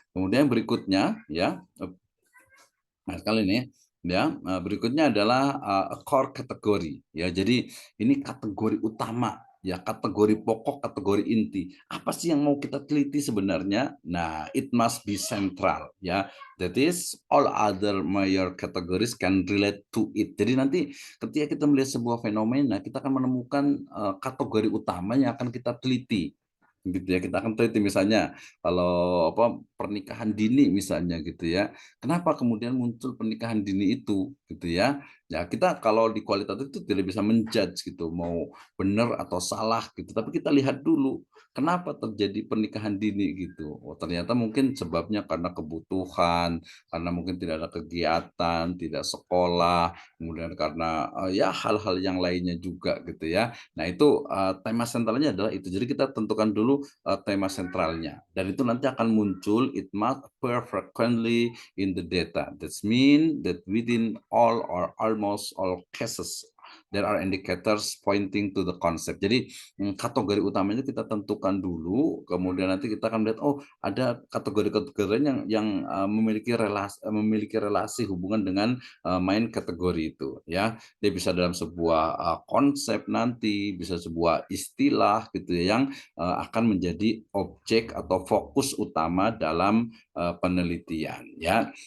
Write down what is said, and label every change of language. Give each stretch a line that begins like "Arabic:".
Indonesian: Kemudian berikutnya ya, nah sekali ini ya, berikutnya adalah core kategori ya. Jadi ini kategori utama Ya, kategori pokok, kategori inti. Apa sih yang mau kita teliti sebenarnya?
English: Nah, it must be central, ya. That is, all other major categories can relate to it.
Indonesian: Jadi nanti ketika kita melihat sebuah fenomena, kita akan menemukan kategori utama yang akan kita teliti. Gitu ya, kita akan teliti misalnya kalau apa pernikahan dini misalnya gitu ya. Kenapa kemudian muncul pernikahan dini itu gitu ya? Ya, kita kalau di kualitatif itu tidak bisa menjudge gitu, mau benar atau salah gitu. Tapi kita lihat dulu kenapa terjadi pernikahan dini gitu. Oh, ternyata mungkin sebabnya karena kebutuhan, karena mungkin tidak ada kegiatan, tidak sekolah, kemudian karena ya hal-hal yang lainnya juga gitu ya. Nah, itu tema sentralnya adalah itu. Jadi kita tentukan dulu tema sentralnya dan itu nanti akan muncul
English: it must appear frequently in the data. That means that within all or almost all cases there are indicators pointing to the concept.
Indonesian: Jadi kategori utamanya kita tentukan dulu, kemudian nanti kita akan melihat oh ada kategori-kategori yang memiliki relasi hubungan dengan main kategori itu ya. Dia bisa dalam sebuah konsep nanti, bisa sebuah istilah gitu ya yang akan menjadi objek atau fokus utama dalam penelitian ya.